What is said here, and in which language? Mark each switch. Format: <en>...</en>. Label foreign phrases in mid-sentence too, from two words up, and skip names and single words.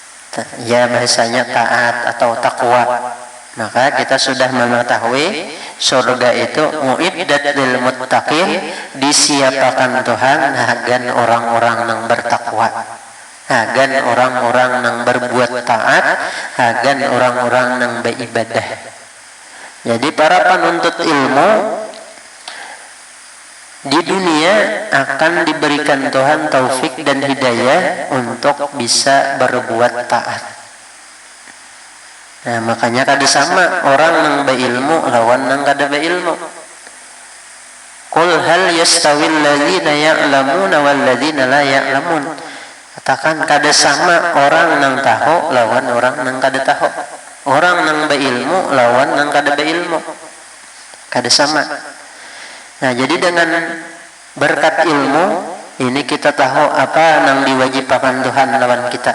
<id>Ya bahasanya taat atau takwa. Maka kita sudah mengetahui surga itu</id> <ar>muiddat lil muttaqin,</ar> <id>disiapakan Tuhan agan orang-orang yang bertakwa, agan orang-orang yang berbuat taat, agan orang-orang yang beribadah. Jadi para penuntut ilmu di dunia akan diberikan Tuhan taufik dan hidayah untuk bisa berbuat taat.</id> <bjn>Nah, makanya kada sama orang yang berilmu lawan yang kada berilmu.</bjn> <ar>Qul hal yastawil ladzina ya'lamuna wal ladzina la ya'lamun.</ar> <bjn>Katakan kada sama orang yang tahu lawan orang yang kada tahu. Orang yang berilmu lawan yang kada berilmu. Kada sama. Nah, jadi dengan berkat ilmu ini kita tahu apa yang diwajibkan Tuhan lawan kita.</bjn>